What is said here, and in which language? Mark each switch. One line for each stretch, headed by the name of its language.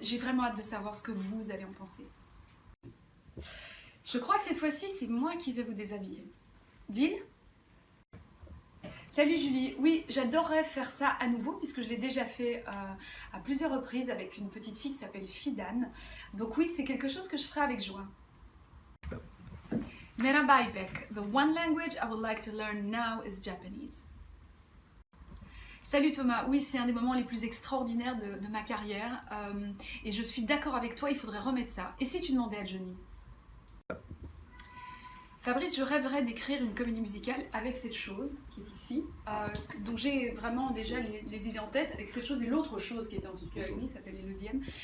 French: J'ai vraiment hâte de savoir ce que vous allez en penser. Je crois que cette fois-ci, c'est moi qui vais vous déshabiller. Deal? Salut Julie, oui, j'adorerais faire ça à nouveau puisque je l'ai déjà fait à plusieurs reprises avec une petite fille qui s'appelle Fidan. Donc oui, c'est quelque chose que je ferai avec joie.
English: Merhaba İpek, the one language I would like to learn now is Japanese.
French: Salut Thomas, oui, c'est un des moments les plus extraordinaires de ma carrière et je suis d'accord avec toi, il faudrait remettre ça. Et si tu demandais à Johnny? Fabrice, je rêverais d'écrire une comédie musicale avec cette chose qui est ici. Donc j'ai vraiment déjà les idées en tête, avec cette chose et l'autre chose qui était en studio avec nous, qui s'appelle Elodie M.